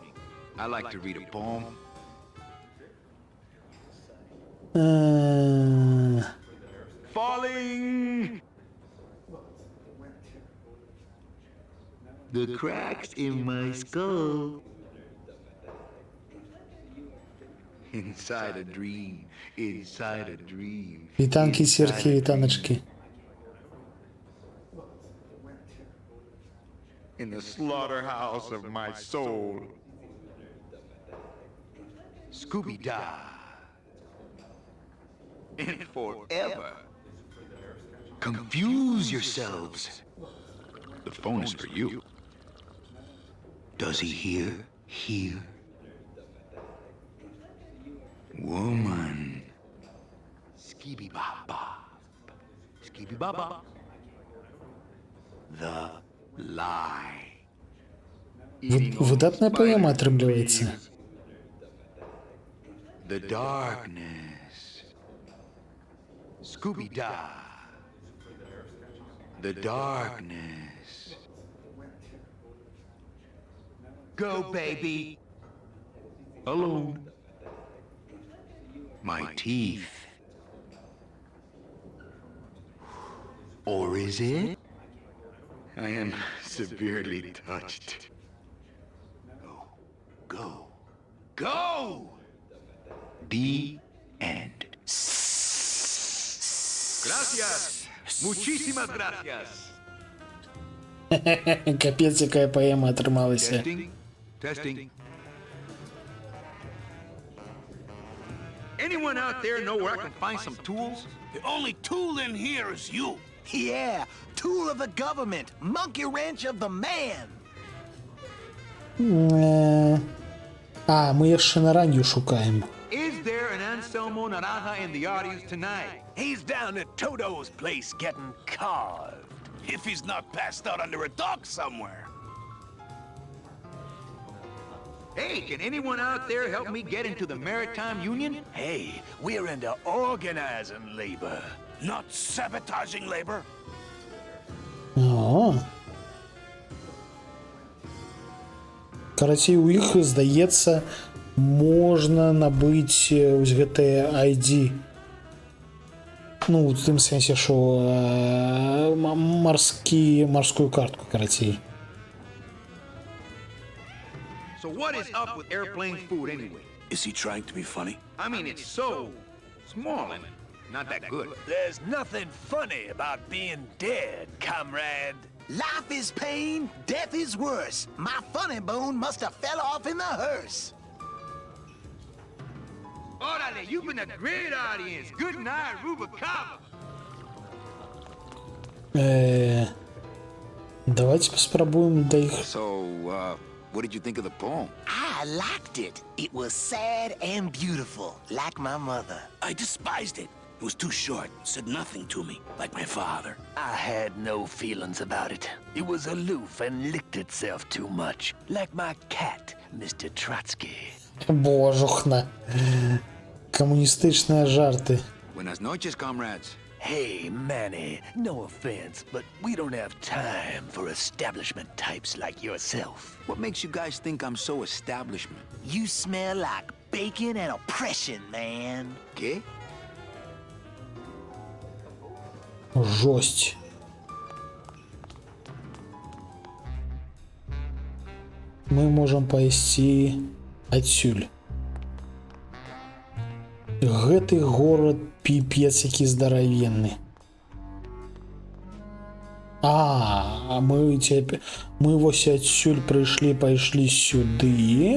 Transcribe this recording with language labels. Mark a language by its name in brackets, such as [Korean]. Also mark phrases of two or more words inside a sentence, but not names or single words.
[English] I like to read a poem. Falling. The cracks in my skull. Inside a dream. Inside a dream. [Belarusian] Вітанкі, сіркі, вітаначкі. [English] in the slaughterhouse of my soul. Scooby-Doo. And forever. Confuse yourselves. The phone is for you. Does he hear? Hear? Woman. Skibidi-bop-bop. Skibidi-bop-bop. The lie. [Belarusian] Выдатная поэма атрымліваецца. [English] The darkness. Scooby-Doo. The darkness. Go, baby. Alone. My teeth. Or is it? I am severely touched. Go. Go! The end. [Spanish] Gracias. Muchísimas gracias. [Belarusian] Капец, якая поэма атрымалася. [English] Testing. Testing. Anyone out there know where I can find some tools? The only tool in here is you. Yeah, tool of the government, monkey wrench of the man. [Belarusian] А, мы яшчэ на ранню шукаем. [English] Is there an Anselmo Naranja in the audience tonight? He's down at Toto's place getting carved. If he's not passed out under a dock somewhere. Hey, can anyone out there help me get into the Maritime Union? Hey, we're into organizing labor, not sabotaging labor. О. [Belarusian] Карацей, у іх, здаецца, можна набыць вось гэтыя ID. Ну, в тым сэнсе, што марскую картку, карацей. [English] So what is up with airplane food anyway? Is he trying to be funny? I mean, it's so small and not that good. There's nothing funny about being dead, comrade. Life is pain, death is worse. My funny bone must have fell off in the hearse. Orale, you've been a great audience. Good night, Rubacava. [Russian] Давайте попробуем до их. [English] So, what did you think of the poem? I liked it. It was sad and beautiful, like my mother. I despised it. It was too short, said nothing to me, like my father. I had no feelings about it. It was aloof and licked itself too much, like my cat, Mr. Trotsky. [Belarusian] Божухна. Коммунистичные жарты. [Spanish] Buenas noches, comrades. [English] Hey, Manny, no offense, but we don't have time for establishment types like yourself. What makes you guys think I'm so establishment? You smell like bacon and oppression, man. [Spanish] ¿Qué? [Belarusian] Жесть. Мы можем пайсці адсюль. Гэты горад піпец які здаравенны. Мы вось адсюль прыйшлі, пайшлі сюды.